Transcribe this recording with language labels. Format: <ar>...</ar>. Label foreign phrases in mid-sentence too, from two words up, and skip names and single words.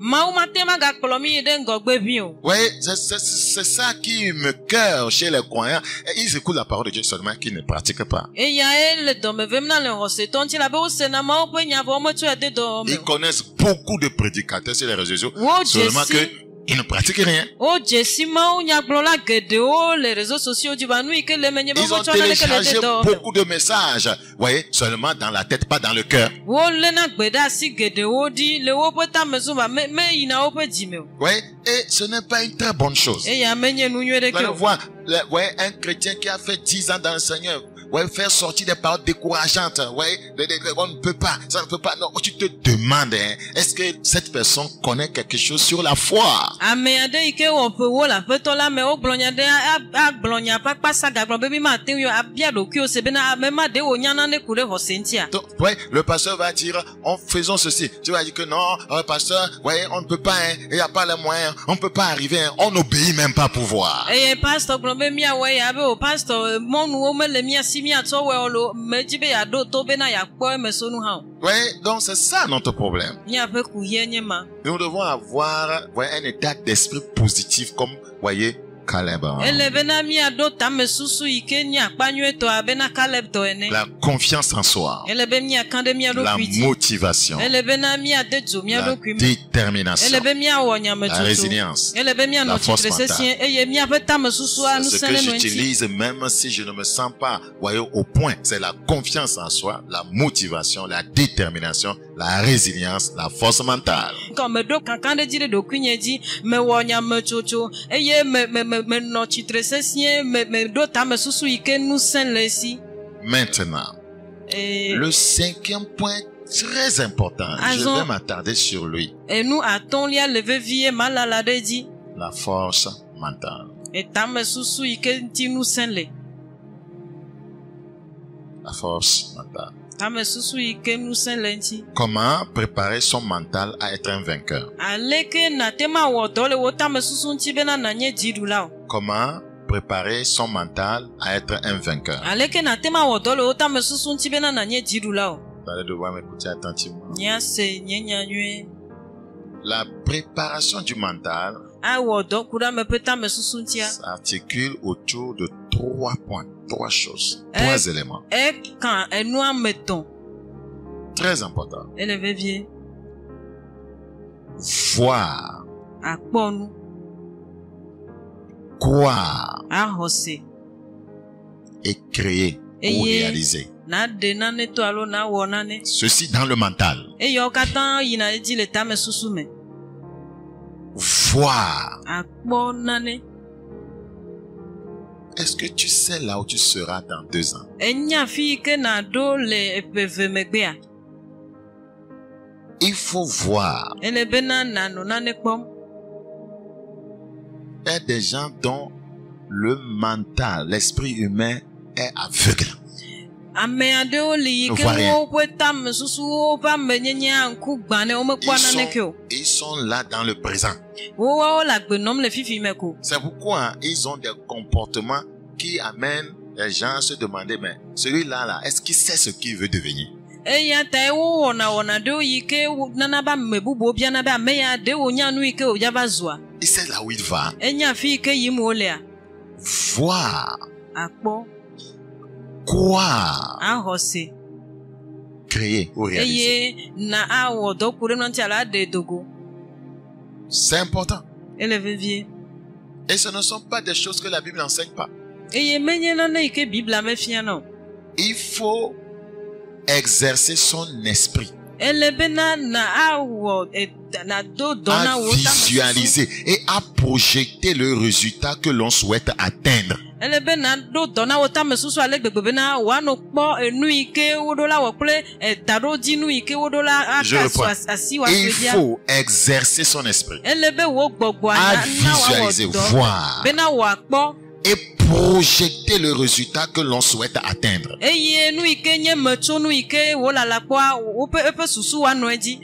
<fr>Ouais, c'est ça qui me cœur chez les croyants. Et ils écoutent la parole de Dieu seulement, qu'ils ne pratiquent pas. Ils connaissent beaucoup de prédicateurs sur les réseaux sociaux, seulement que ils ne pratiquent rien.</fr> <ee>O jesima o nyagblɔla geɖewo le</ee> <fr>réseaux sociaux</fr> <ee>dzi ba nu yi ke le menye be</ee> <fr>Ils ont</fr> <ee>wotsɔ naneke le</ee> <fr>téléchargé</fr> <ee>de dɔ me.</ee> <fr>beaucoup de messages, voyez, seulement dans la tête, pas dans le cœur.</fr> <ee>Wo lena gbe ɖe asi geɖewo ɖi le woƒe tamezo ba me yina woƒe dzime o.</ee> <fr>Voyez, et ce n'est pas une très bonne chose.</fr> <ee>Eya menye nu nyui</ee> <fr>Vous</fr> <ee>ɖeke</ee> <fr>allez</fr> <ee>o.</ee> <fr>voir, voyez, un chrétien qui a fait 10 ans dans le Seigneur, ouais, faire sortir des paroles décourageantes, ouais, on ne peut pas, ça ne peut pas. Non, tu te demandes, hein, est-ce que cette personne connaît quelque chose sur la foi?</fr> <ee>Ame aɖe yi ke wɔ ƒe wo le aƒetɔ la me wogblɔ nya ɖe agblɔ nya ƒe akpa sa gagblɔ be mi mate ŋu abia ɖokuiwo se bena ame ma ɖe wonya nane ku ɖe xɔse ŋutia.</ee> <fr>Donc, ouais, le pasteur va dire, faisons ceci. Tu vas dire que non, pasteur, ouais, on ne peut pas, hein, il n'y a pas les moyens, on ne peut pas arriver, hein, on n'obéit même pas pour voir.</fr> <ee>Eye pastor gblɔ be miawɔe ya be o pastor mɔnuwo mele mia si miatsɔ wɔe o lo medzi be yaɖo to bena yakpɔ eme sonu hã o.</ee> <fr>Ouais, donc c'est ça notre problème.</fr> <ee>Miaƒe kuhie nye ma.</ee> <fr>Nous devons avoir, ouais, un état d'esprit positif comme, voyez, Caleb.</fr> <ee>Ele bena miaɖo tame susu yi ke nye akpa nyuietɔa bena Caleb tɔ ene.</ee> <fr>La confiance en soi.</fr> <ee>Ele be miaka ɖe mia</ee> <fr>La</fr> <ee>ɖokui dzi.</ee> <fr>motivation.</fr> <ee>Ele bena miade dzo mia</ee> <fr>La</fr> <ee>ɖokui me.</ee> <fr>détermination.</fr> <ee>Ele be miawɔ</ee> <fr>La</fr> <ee>nyametsotso.</ee> <fr>résilience.</fr> <ee>Ele be mianɔ</ee> <fr>La force</fr> <ee>tsitre</ee> <fr>mentale.</fr> <ee>sesĩe eye miaƒe tame susua</ee> <fr>C'est ce</fr> <ee>nusẽ</ee> <fr>que</fr> <ee>ɖe no ŋuti.</ee> <fr>j'utilise même si je ne me sens pas, voyez, au point. C'est la confiance en soi, la motivation, la détermination, la résilience, la force mentale.</fr> <ee>Quand meɖo kankan ɖe dzi ɖe ɖokui nye dzi, mewɔ nyametsotso eye menɔ tsitre sesĩe, meɖo tame susu yi ke nusẽ le esi.</ee> <fr>Maintenant, le cinquième point très important, je vais m'attarder sur lui.</fr> <ee>Enu atɔ̃lia le vevie malala ɖe dzi.</ee> <fr>La force mentale.</fr> <ee>Tame susu yi ke ŋuti nusẽ le.</ee> <fr>La force mentale.</fr> <ee>Tame susu yi ke nusẽ le ŋuti.</ee> <fr>Comment préparer son mental à être un vainqueur?</fr> <ee>Aleke nate ma wɔ dɔ le wo tame susu ŋuti bena nanye dziɖula o.</ee> <fr>Comment préparer son mental à être un vainqueur?</fr> <ee>Aleke nate ma wɔ dɔ le wo tame susu ŋuti bena nanye dziɖula o.</ee> <fr>Vous allez devoir m'écouter attentivement.</fr> <ee>Nyase nye nya nyuie.</ee> <fr>La préparation du mental</fr> <ee>Awɔ dɔ ku ɖe ame ƒe tame susu ŋutia.</ee> <fr>s'articule autour de 3 points, 3 choses, 3 éléments.</fr> <ee>Kan enua me tɔn.</ee> <fr>Très important.</fr> <ee>Ele vevie.</ee> <fr>Voir,</fr> <ee>Akpɔ nu.</ee> <fr>croire</fr> <ee>Axɔse.</ee> <fr>et créer ou</fr> <ee>Eye</ee> <fr>réaliser.</fr> <ee>naɖe nane to alo nawɔ nane.</ee> <fr>Ceci dans le mental.</fr> <ee>Eyawo katã yina edzi le tame susu me.</ee> <fr>Voir.</fr> <ee>Akpɔ nane.</ee> <fr>Est-ce que tu sais là où tu seras dans 2 ans?</fr> <ee>Enya fi yi ke naɖo le eƒe eve megbea.</ee> <fr>Il faut voir.</fr> <ee>Ele bena nanɔ nane kpɔm.</ee> <fr>Il y a des gens dont le mental, l'esprit humain est aveugle.</fr> <ee>Ame aɖewo li yi</ee> <fr>Ne</fr> <ee>ke</ee> <fr>voit rien.</fr> <ee>woƒe tame susuwo ƒe amenyenya ŋku gbã ne womekpɔ naneke o.</ee> <fr>Ils sont là dans le présent.</fr> <ee>Woawo le agbe nɔm le fifi me ko.</ee> <fr>C'est pourquoi ils ont des comportements qui amènent les gens à se demander, mais celui-là, là, est-ce qu'il sait ce qu'il veut devenir?</fr> <ee>Eya tae wowɔna wɔna ɖewo yi ke nana be ame bubuwo biana be ame ya ɖe wonya nu yi ke wòdza va zua.</ee> <fr>Il sait là où il va.</fr> <ee>Enya fi yi ke yim wolea.</ee> <fr>Voir,</fr> <ee>Akpɔ.</ee> <fr>croire,</fr> <ee>Axɔse.</ee> <fr>créer ou réaliser.</fr> <ee>Eye na awɔ dɔ ku ɖe nɔ ŋuti alo aɖe dogo.</ee> <fr>C'est important.</fr> <ee>Ele vevie.</ee> <fr>Et ce ne sont pas des choses que la Bible n'enseigne pas.</fr> <ee>Eye menye nane yi ke Bibla mefia na o.</ee> <fr>Il faut exercer son esprit</fr> <ee>Ele bena na awɔ na do dɔ</ee> <fr>à</fr> <ee>na wo tame susu.</ee> <fr>visualiser et à projeter le résultat que l'on souhaite atteindre.</fr> <ee>Ele bena do dɔ na wo tame susu ale gbegbe bena woanɔ kpɔ enu yi ke woɖo la wɔ kple daɖodzi nu yi ke woɖo la</ee> <fr>Je</fr> <ee>aka</ee> <fr>reprends.</fr> <ee>su asi</ee> <fr>Il</fr> <ee>woaƒe dia.</ee> <fr>faut exercer son esprit</fr> <ee>Ele be wo gbɔgbɔa</ee> <fr>à</fr> <ee>na</ee> <fr>visualiser,</fr> <ee>wawɔ dɔ</ee> <fr>voir</fr> <ee>bena wòakpɔ</ee> <fr>et projeter le résultat que l'on souhaite atteindre.</fr> <ee>eye nu yi ke nye metso nu yi ke wolala kpɔa woƒe eƒe susu woanɔ edzi.</ee>